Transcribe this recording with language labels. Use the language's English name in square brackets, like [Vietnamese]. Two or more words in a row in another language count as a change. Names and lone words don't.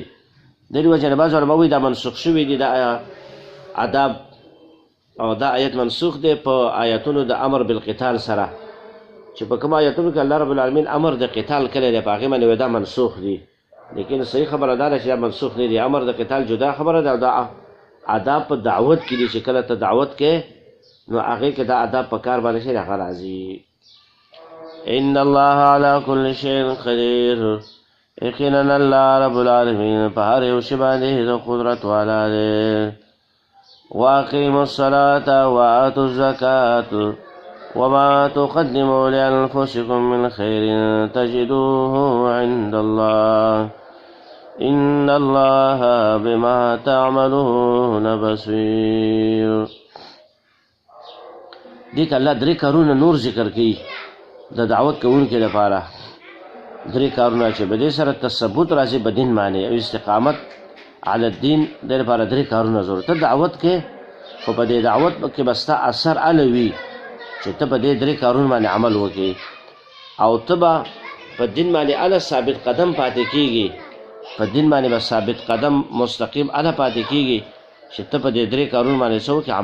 [Pashto] د دې وجه نه بعض علما وایي دا منسوخ شوي دي دا آداب، او دا آیت منسوخ دی په آیتونو د [Arabic] امر بالقتال [Pashto] سره، چې په کوم آیتونو کې الله رب العالمین امر د قتال کړی دی په هغې باندې دا منسوخ دي. لیکن صحیح خبره دا ده چې دا منسوخ نه دي. امر د قتال جدا خبره ده او دا آداب په دعوت کې دي چې کله ته دعوت کې نو هغې کې دا آداب په کار باندې شي هغه راځي. [Arabic] ان الله على كل شيء قدير [Pashto] یقینا الله رب العالمین په هر یو شي باندې د قدرت والا دی. [Arabic] واقیموا الصلاة وآتوا الزکاة وما تقدموا لأنفسكم من خير تجدوه عند الله إن الله بما تعملون بصير. [Pashto] دیک الله درې کارونه نور ذکر کوي د دعوت کوونکو لپاره. درې کارونه چې په دې سره تثبت راځي په دین باندې او [Arabic] استقامت علی الدین، [Pashto] د لپاره درې کارونه ضرورت. ته دعوت کې خو په دې دعوت کې به ستا اثر الوي چې ته په دې درې کارونو باندې عمل وکړې او ته به په دین باندې اله ثابت قدم پاتې کېږي، په دین باندې به ثابت قدم مستقیم اله پاتې کېږي چې ته په دې درې کارونو باندې څه وکړې؟